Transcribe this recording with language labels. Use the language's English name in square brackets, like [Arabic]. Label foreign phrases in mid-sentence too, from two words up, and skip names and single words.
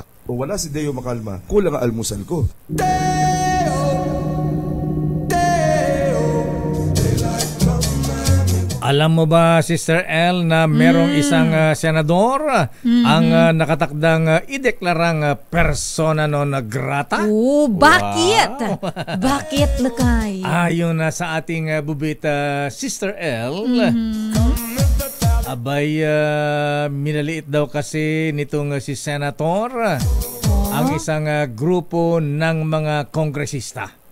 [Filipino] Kung wala si Deo Macalma, kulang ang almusal ko. Alam mo ba, Sister L, na merong isang senador ang nakatakdang ideklarang [Latin] persona non grata? [Filipino] Bakit? Wow. Bakit, Lakay? Ayon na sa ating bubita, Sister L, abay, minaliit daw kasi nitong si Senator ang isang grupo ng mga kongresista.